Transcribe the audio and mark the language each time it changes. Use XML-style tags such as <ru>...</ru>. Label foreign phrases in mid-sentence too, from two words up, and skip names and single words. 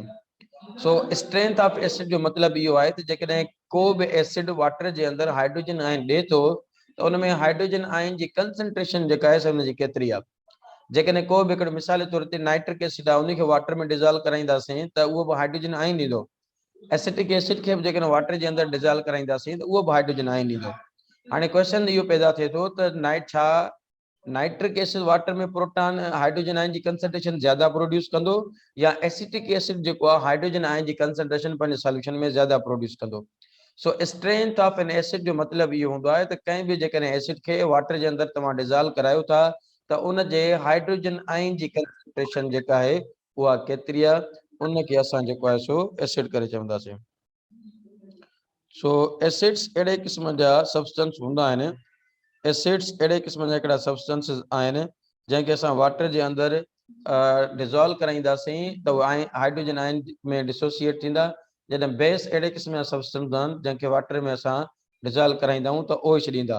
<sd>सो</sd> <en>strength of acid</en> <sd>जो मतिलबु इहो आहे त जेकॾहिं को बि</sd> <en>acid water</en> <sd>जे अंदरि</sd> <en>hydrogen ion</en> <sd>ॾिए थो त उन में</sd> <en>hydrogen ion</en> <sd>जी कंसंट्रेशन जेका आहे हुनजी केतिरी आहे। जेकॾहिं को बि हिकिड़ो मिसाल जे तौर ते</sd> <en>nitric acid</en> <sd>आहे उनखे वाटर में डिज़ोल्व कराईंदासीं त उहो बि</sd> <en>hydrogen ion</en> <sd>ॾींदो।</sd> <en>acetic acid</en> <sd>खे बि जेकॾहिं वाटर जे अंदरि डिज़ोल्व कराईंदासीं त उहो बि</sd> <en>hydrogen ion</en> <sd>ॾींदो। हाणे क्वेश्चन इहो पैदा थिए थो त</sd> <en>nitric acid water</en> <sd>में</sd> <en>proton hydrogen ion</en> <sd>जी कंसंट्रेशन ज्यादा प्रोड्यूस कंदो या</sd> <en>acetic acid</en> <sd>जेको आहे</sd> <en>hydrogen ion</en> <sd>जी कंसंट्रेशन पंहिंजे सॉल्यूशन में ज्यादा प्रोड्यूस कंदो। सो</sd> <en>strength of an acid</en> <sd>जो मतिलबु इहो हूंदो आहे त कंहिं बि जेकॾहिं एसिड खे वाटर जे अंदरि तव्हां डिज़ोल्व करायो था त उन जे</sd> <en>hydrogen ion</en> <sd>जी कंसंट्रेशन जेका आहे उहा केतिरी आहे, उनखे असां जेको आहे सो एसिड करे चवंदासीं। सो एसिड्स अहिड़े क़िस्म जा सब्सटेंस हूंदा आहिनि, एसिड्स अहिड़े क़िस्म जा हिकिड़ा सब्सटेंसिस आहिनि जंहिंखे असां वाटर जे अंदरि डिज़ोल्व कराईंदासीं त उहे</sd> <en>hydrogen ion</en> <sd>में डिसोसिएट थींदा, जॾहिं बेस अहिड़े क़िस्म जा सब्सटेंस आहिनि जंहिंखे वाटर में असां डिज़ोल्व कराईंदा आहियूं त OH ॾींदा।</sd>